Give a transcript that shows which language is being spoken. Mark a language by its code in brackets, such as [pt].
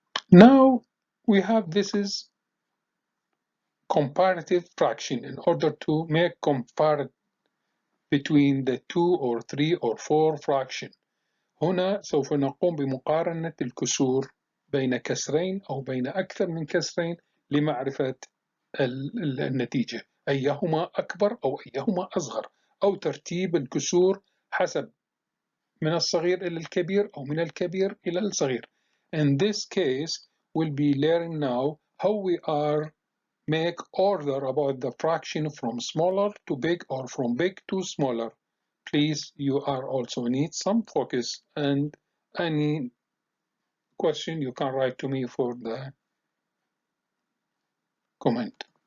[en] Now we have this is comparative fraction. In order to make comparative between the 2 or 3 or 4 fraction. [ar] هنا سوف نقوم بمقارنة الكسور بين كسرين أو بين أكثر من كسرين لمعرفة النتيجة، أيهما أكبر أو أيهما أصغر، أو ترتيب الكسور حسب من الصغير إلى الكبير أو من الكبير إلى الصغير. [en] In this case, we'll be learning now how we are make order about the fraction from smaller to big or from big to smaller. Please, you are also need some focus, and any question you can write to me for the comment.